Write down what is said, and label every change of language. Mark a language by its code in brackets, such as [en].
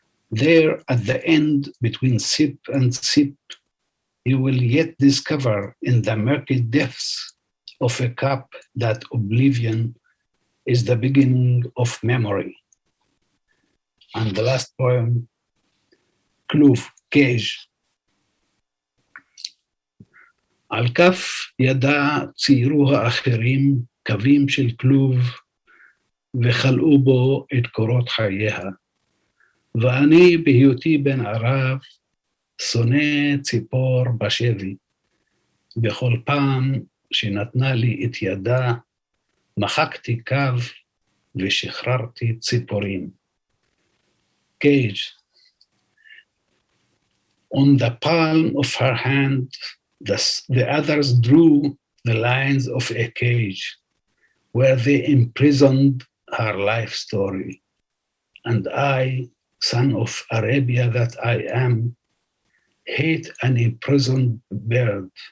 [en] There at the end, between sip and sip, you will yet discover in the murky depths of a cup that oblivion is the beginning of memory. And the last poem, כלוב, cage. [he] על כף ידה ציירו האחרים קווים של כלוב, וחלאו בו את קורות חייה. ואני בהיותי בן ערב, שונא ציפור בשבי. בכל פעם שנתנה לי את ידה, מחקתי קו ושחררתי ציפורים. [en] Cage. On the palm of her hand, the others drew the lines of a cage where they imprisoned her life story. And I, son of Arabia that I am, hate an imprisoned bird.